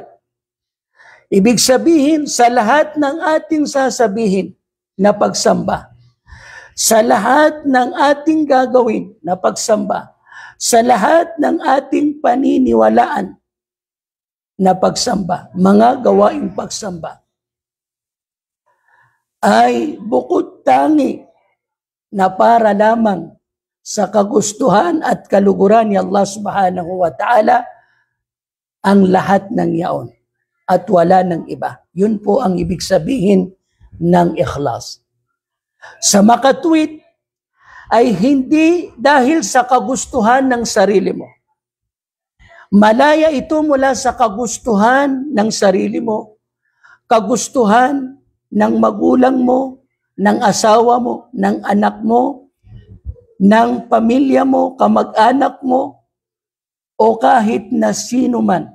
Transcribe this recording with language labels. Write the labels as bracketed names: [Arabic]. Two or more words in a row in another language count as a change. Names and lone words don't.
[Filipino] Ibig sabihin, sa lahat ng ating sasabihin na pagsamba, sa lahat ng ating gagawin na pagsamba, sa lahat ng ating paniniwalaan na pagsamba, mga gawaing pagsamba, ay bukod tangi na para lamang sa kagustuhan at kaluguran ni Allah [Arabic] سبحانه وتعالى [Filipino] ang lahat ng yaon. At wala ng iba. Yun po ang ibig sabihin ng ikhlas. Sa makatwid ay hindi dahil sa kagustuhan ng sarili mo. Malaya ito mula sa kagustuhan ng sarili mo, kagustuhan ng magulang mo, ng asawa mo, ng anak mo, ng pamilya mo, kamag-anak mo, o kahit na sino man.